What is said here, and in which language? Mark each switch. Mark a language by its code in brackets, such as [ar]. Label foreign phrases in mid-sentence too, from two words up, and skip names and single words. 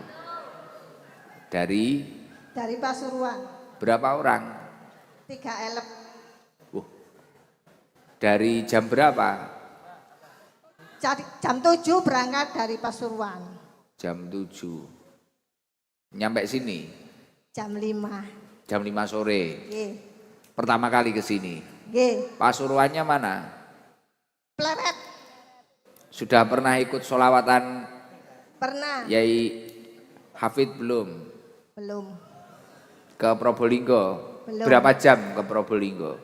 [id] Dari Pasuruan. berapa orang? 3 elep. Dari jam berapa? Jam 7 berangkat dari Pasuruan. Jam 7. Nyampe sini? Jam 5. Jam 5 sore. Nggih. Pertama kali ke sini. Nggih. Pasuruannya mana? Pleret. Sudah pernah ikut sholawatan Pernah. Yai Hafid belum? Belum. Ke Probolinggo? Belum. Berapa jam ke Probolinggo?